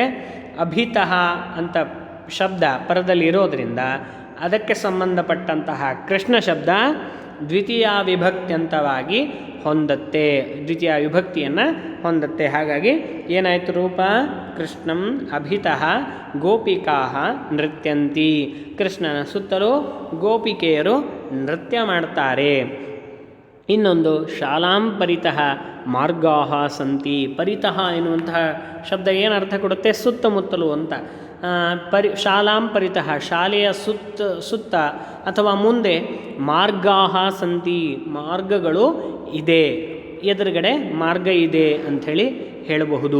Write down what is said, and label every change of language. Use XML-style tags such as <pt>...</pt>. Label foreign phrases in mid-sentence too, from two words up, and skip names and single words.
<kn>ಅಭಿತಃ ಅಂತ ಶಬ್ದ ಪರದಲ್ಲಿ ಇರೋದರಿಂದ ಅದಕ್ಕೆ ಸಂಬಂಧಪಟ್ಟಂತಹ ಕೃಷ್ಣ ಶಬ್ದ ದ್ವಿತೀಯ ವಿಭಕ್ತ್ಯಂತವಾಗಿ ಹೊಂದತ್ತೆ, ದ್ವಿತೀಯ ವಿಭಕ್ತಿಯನ್ನು ಹೊಂದತ್ತೆ. ಹಾಗಾಗಿ ಏನಾಯಿತು ರೂಪ?</kn> <sa>ಕೃಷ್ಣಂ ಅಭಿತಃ ಗೋಪಿಕಾ ನೃತ್ಯಂತಿ.</sa> <kn>ಕೃಷ್ಣನ ಸುತ್ತಲೂ ಗೋಪಿಕೆಯರು ನೃತ್ಯ ಮಾಡ್ತಾರೆ.</kn> <sa>ಇನ್ನೊಂದು ಶಾಲಾಂ ಪರಿತಃ ಮಾರ್ಗಾಹ ಸಂತಿ.</sa> <kn>ಪರಿತಃ ಎನ್ನುವಂತಹ ಶಬ್ದ ಏನು ಅರ್ಥ ಕೊಡುತ್ತೆ? ಸುತ್ತಮುತ್ತಲು ಅಂತ.</kn> <sa>ಶಾಲಾಂ ಪರಿತಃ</sa> <kn>ಶಾಲೆಯ ಸುತ್ತ ಅಥವಾ ಮುಂದೆ</kn> <sa>ಮಾರ್ಗಾಹ ಸಂತಿ,</sa> <kn>ಮಾರ್ಗಗಳು ಇದೆ, ಎದುರುಗಡೆ ಮಾರ್ಗ ಇದೆ ಅಂಥೇಳಿ ಹೇಳಬಹುದು.</kn>